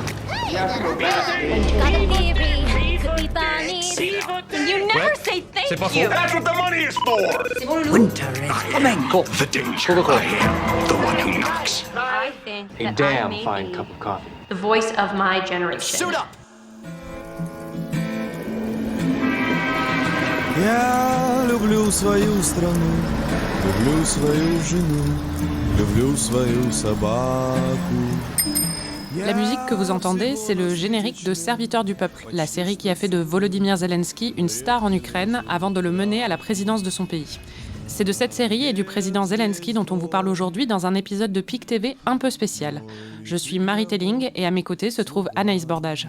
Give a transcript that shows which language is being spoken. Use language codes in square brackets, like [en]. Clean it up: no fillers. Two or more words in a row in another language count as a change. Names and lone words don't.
[en] Got a theory, could be Barney's. You never say thank you. That's what the money is for! Winter is coming. The danger. I am the one who knocks. I think A that I damn may fine be cup of coffee. the voice of my generation. Suit up. [ru] Я люблю свою страну, люблю свою жену, люблю свою собаку. [fr] La musique que vous entendez, c'est le générique de Serviteurs du peuple, la série qui a fait de Volodymyr Zelensky une star en Ukraine avant de le mener à la présidence de son pays. C'est de cette série et du président Zelensky dont on vous parle aujourd'hui dans un épisode de PIC TV un peu spécial. Je suis Marie Telling et à mes côtés se trouve Anaïs Bordage.